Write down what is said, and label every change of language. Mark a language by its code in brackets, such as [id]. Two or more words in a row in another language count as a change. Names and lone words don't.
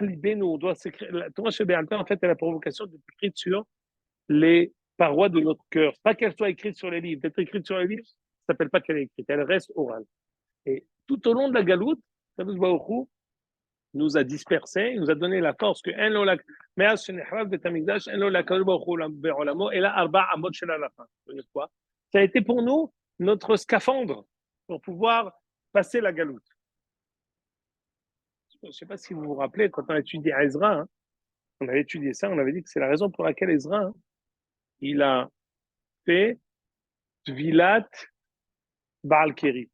[fr] La [he] תורה שבעל פה, [fr] en fait, elle a pour vocation d'être écrite sur les parois de notre cœur. Pas qu'elle soit écrite sur les livres. D'être écrite sur les livres, ça ne s'appelle pas qu'elle est écrite. Elle reste orale. Et tout au long de la galoute, [he] קדוש ברוך הוא [fr] nous a dispersés, il nous a donné la force que et là, [he] ארבע אמות של הלכה. [fr] Quoi? Ça a été pour nous notre scaphandre pour pouvoir passer la galoute. Je ne sais pas si vous vous rappelez, quand on a étudié Ezra, hein, on avait étudié ça, on avait dit que c'est la raison pour laquelle Ezra, hein, il a fait [he] טבילת בעל קרי.